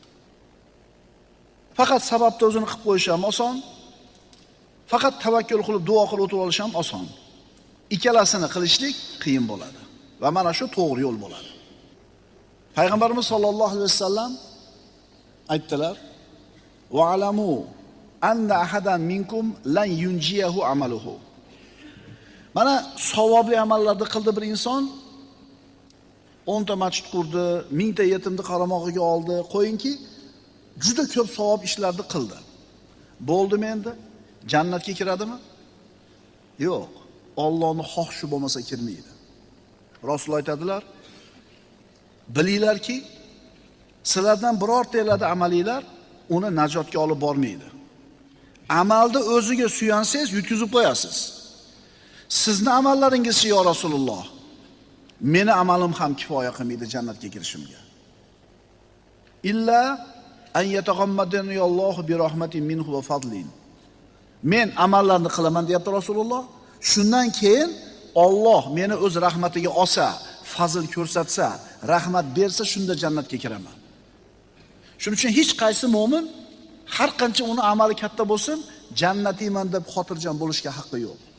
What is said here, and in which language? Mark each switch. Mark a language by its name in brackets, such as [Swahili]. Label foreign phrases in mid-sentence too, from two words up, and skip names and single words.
[Uzbek] Faqat sababni o'zini qilib qo'yish ham oson. Faqat tavakkul qilib duo qilib o'tirib olish ham oson. Ikkalasini qilishlik qiyin bo'ladi va mana shu to'g'ri yo'l bo'ladi. [Arabic] Payg'ambarimiz صلى الله عليه وسلم aytdilar: "واعلموا أن أحدا منكم لن ينجيه عمله." [Uzbek] Mana savobli amallarni qildi bir inson, 10 ta masjid qurdi, 1000 ta yetimni qaramog'iga oldi, qo'yingki, juda ko'p savob ishlarni qildi. Bo'ldimi endi? Jannatga kiradimi? Yo'q. Allohning xohishi bo'lmasa kirmaydi. Rasululloh aytadilar: "Bilinglarki, sizlardan birortangizlarda amalinglar uni najotga olib bormaydi. Amalda o'ziga suyansangiz, yutkizib qo'yasiz. Sizni amallaringizchi yo Rasululloh, meni amalim ham kifoya qilmaydi jannatga kirishimga. [Arabic] إلا أن يتغمدني الله برحمة منه وفضل." [Uzbek] Men amallarni qilaman deyapti Rasululloh. Shundan keyin Alloh meni o'z rahmatiga olsa, fazl ko'rsatsa, rahmat bersa, shunda jannatga kiraman. Shuning uchun hech qaysi mu'min har qancha uni amali katta bo'lsin, jannatiyman deb xotirjam bo'lishga haqqi yo'q.